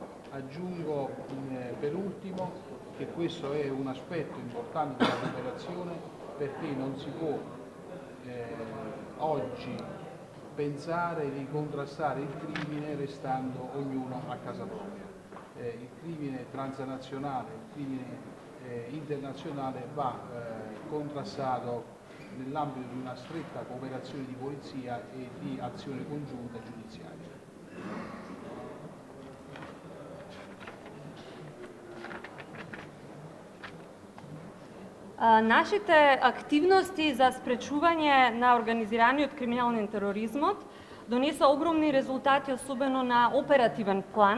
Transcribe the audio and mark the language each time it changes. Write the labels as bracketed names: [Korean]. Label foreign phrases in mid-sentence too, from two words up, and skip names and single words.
[Italian] Aggiungo per ultimo che questo è un aspetto importante della cooperazione perché non si può oggi pensare di contrastare il crimine restando ognuno a casa propria. Il crimine transnazionale, il crimine internazionale va contrastato nell'ambito di una stretta cooperazione di polizia e di azione congiunta giudiziaria. [Macedonian] Нашите активности за спречување на организираниот криминален тероризмот донесоа огромни резултати, особено на оперативен план.